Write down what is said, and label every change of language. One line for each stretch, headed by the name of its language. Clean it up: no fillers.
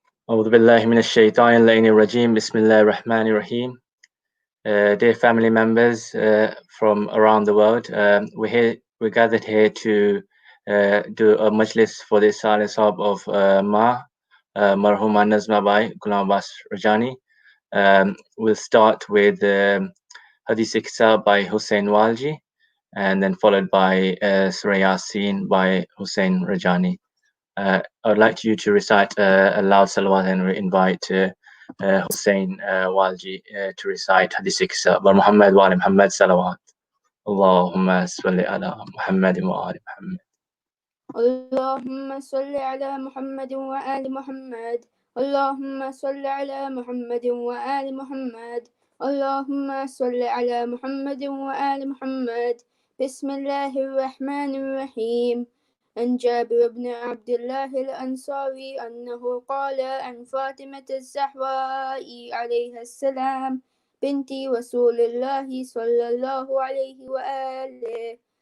Arabic: أعوذ بالله من الشيطان اللعين الرجيم. Bismillah ar-Rahman ar-Rahim.
English: Dear family members from around the world, we're gathered here to do a majlis for the silent sahab of Marhuma Nazma bai Gulamabbas Rajani. We'll start with Hadith Iksa by Hussein Walji, and then followed by Surah Yasin by Hussein Rajani. I would like you to recite a loud salawat and invite Hussein Walji to recite Hadith 6 by Muhammad wa ali Muhammad salawat.
Arabic: Allahumma salli ala Muhammad wa ali Muhammad. اللهم صل على محمد وآل محمد. اللهم صل على محمد وآل محمد. اللهم صل على محمد وآل محمد. بسم الله الرحمن الرحيم. عن جابر بن عبد الله الأنصاري أنه قال عن فاطمة الزهراء عليها السلام بنت رسول الله صلى الله عليه وآله